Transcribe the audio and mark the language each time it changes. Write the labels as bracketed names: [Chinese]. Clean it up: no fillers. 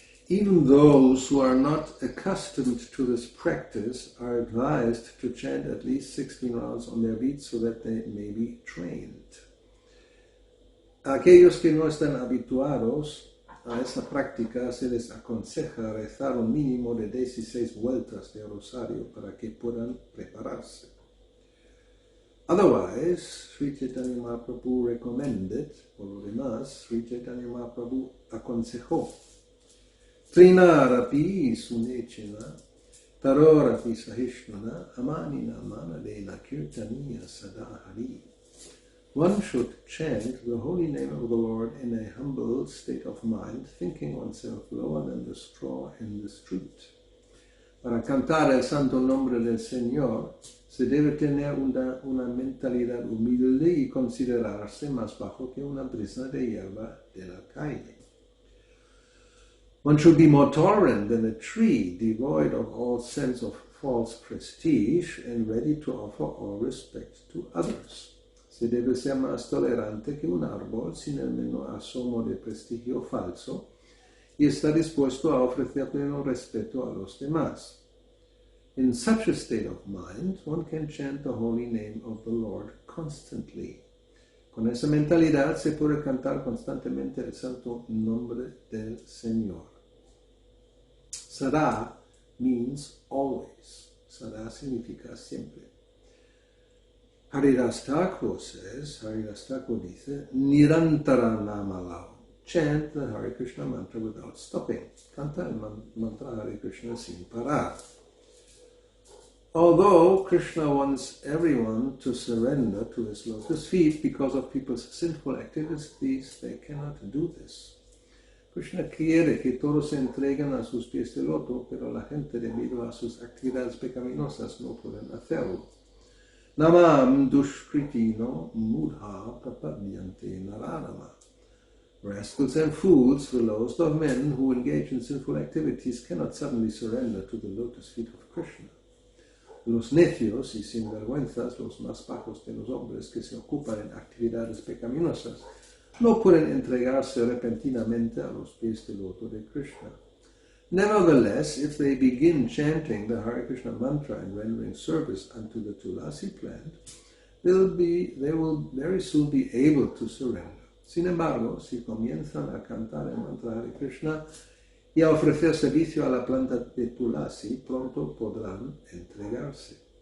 [English] Even those who are not accustomed to this practice are advised to chant at least 16 rounds on their beats so that they may be trained. [Spanish] A aquellos que no están habituados a esa práctica se les aconseja rezar un mínimo de 16 vueltas de rosario para que puedan prepararse. [English] Otherwise, Sri Chaitanya Mahaprabhu recommended, [Spanish] por lo demás, Sri Chaitanya Mahaprabhu aconsejó, [Sanskrit] Trinarapi sunechena, tarorapi sahishnana, amanina manadena kirtaniya sadahari. [English] One should chant the holy name of the Lord in a humble state of mind, thinking oneself lower than the straw in the street. [Spanish] Para cantar el santo nombre del Señor, se debe tener una mentalidad humilde y considerarse más bajo que una brisa de hierba de la calle. [English] One should be more tolerant than a tree, devoid of all sense of false prestige and ready to offer all respect to others. [Spanish] Se debe ser más tolerante que un árbol sin el menor asomo de prestigio falso y está dispuesto a ofrecer pleno respeto a los demás. [English] In such a state of mind, one can chant the holy name of the Lord constantly. [Spanish] Con esa mentalidad se puede cantar constantemente el santo nombre del Señor. [English] Sada means always. [Spanish] Sada significa siempre. [English] Haridas Thakur says, [Spanish] Haridas Thakur dice, [Bangla] Nirantara Namalao. [English] Chant the Hare Krishna mantra without stopping. [Spanish] Canta el mantra Hare Krishna sin parar. [English] Although Krishna wants everyone to surrender to his lotus feet because of people's sinful activities, they cannot do this. [Spanish] Krishna quiere que todos se entreguen a sus pies de loto, pero la gente debido a sus actividades pecaminosas no pueden hacerlo. [Sanskrit] Namam dushkritino mudha prapadyante naranama. [English] Rascals and fools, the lowest of men who engage in sinful activities, cannot suddenly surrender to the lotus feet of Krishna. [Spanish] Los necios y sinvergüenzas, los más bajos de los hombres que se ocupan en actividades pecaminosas, no pueden entregarse repentinamente a los pies del loto de Krishna. [English] Nevertheless, if they begin chanting the Hare Krishna mantra and rendering service unto the Tulasi plant, they will very soon be able to surrender. [Spanish] Sin embargo, si comienzan a cantar el mantra Hare Krishna y a ofrecer servicio a la planta de Tulasi, pronto podrán entregarse.